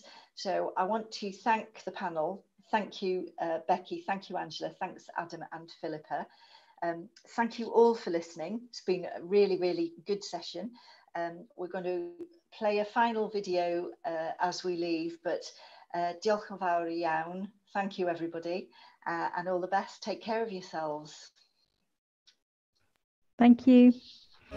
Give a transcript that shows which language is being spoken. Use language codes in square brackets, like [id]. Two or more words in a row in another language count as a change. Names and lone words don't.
[en] So I want to thank the panel. Thank you, Becky. Thank you, Angela. Thanks, Adam and Philippa. Thank you all for listening. It's been a really, really good session. We're going to play a final video as we leave, but [cy] diolch yn fawr iawn. [en] Thank you, everybody, and all the best. Take care of yourselves. Thank you.